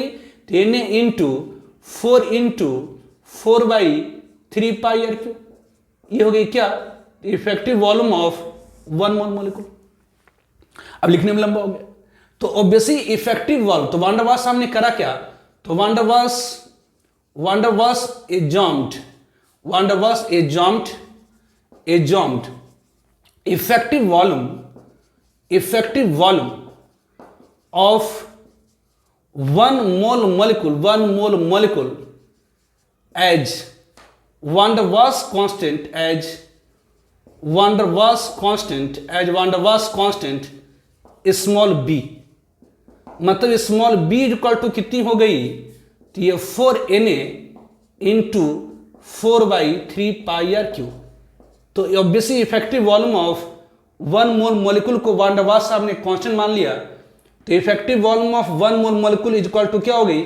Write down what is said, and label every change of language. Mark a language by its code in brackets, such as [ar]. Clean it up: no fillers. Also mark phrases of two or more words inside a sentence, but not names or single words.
[hi] तो Na इंटू 4 इंटू 4/3 पाई आर क्यू, ये हो गई क्या? [en] effective volume of 1 mole molecule. [hi] अब लिखने में लंबा हो गया। तो [en] obviously effective volume, [hi] तो वान डर वाल्स हमने करा क्या? [en] तो वान डर वाल्स jumped effective volume of 1 mole molecule as van der Waals constant स्मॉल b, मतलब स्मॉल b equal to [hi] कितनी हो गई? तो ये 4Na इंटू 4/3 पाई आर क्यू। तो [en] obviously effective volume of 1 mole molecule [hi] को वान डर वाल्स साहब ने कांस्टेंट मान लिया, तो [en] effective volume of 1 mole molecule is equal to [hi] क्या हो गई?